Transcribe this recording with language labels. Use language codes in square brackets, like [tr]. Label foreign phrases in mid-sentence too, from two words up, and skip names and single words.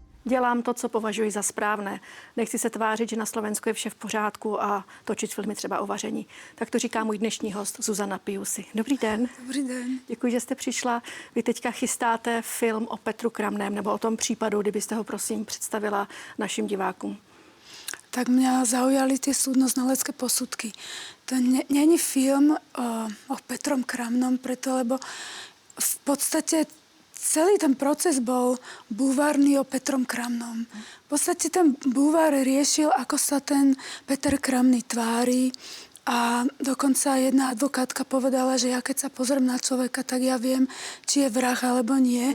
[cs] Dělám to, co považuji za správné. Nechci se tvářit, že na Slovensku je vše v pořádku a točit filmy třeba o vaření. Tak to říká můj dnešní host Zuzana Piusy. Dobrý den. Dobrý den. Děkuji, že jste přišla. Vy teďka chystáte film o Petru Kramném, nebo o tom případu, kdybyste ho prosím představila našim divákům. [sk] Tak mňa zaujali tie súdno-znalecké posudky. To není film o Petrom Kramnom, preto, lebo v podstate celý ten proces bol bulvárny o Petrom Kramnom. V podstate ten bulvár riešil, ako sa ten Peter Kramný tvári, a dokonca jedna advokátka povedala, že ja keď sa pozriem na človeka, tak ja viem, či je vrah alebo nie.